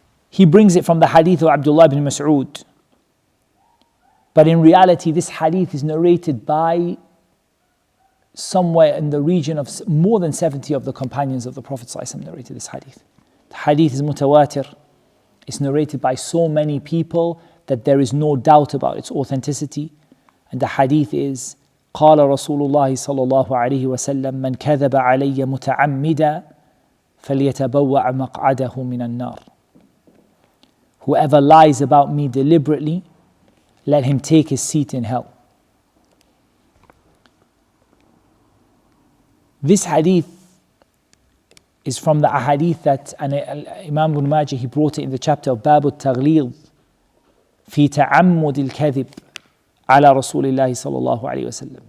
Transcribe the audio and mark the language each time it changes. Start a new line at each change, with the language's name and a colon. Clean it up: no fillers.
English: He brings it from the hadith of Abdullah ibn Mas'ud. But in reality, this hadith is narrated by somewhere in the region of more than 70 of the companions of the Prophet ﷺ narrated this hadith. The hadith is mutawatir. It's narrated by so many people that there is no doubt about its authenticity. And the hadith is,
Arabic: قال رسول الله صلى الله عليه وسلم من كذب علي متعمدا فليتبوأ مقعده من النار.
English: Whoever lies about me deliberately, let him take his seat in hell. This hadith is from the ahadith that Imam Ibn Majah, he brought it in the chapter of Bab al-Taghlid fi ta'ammud al-kadhib ala Rasulillah sallallahu alayhi wasallam.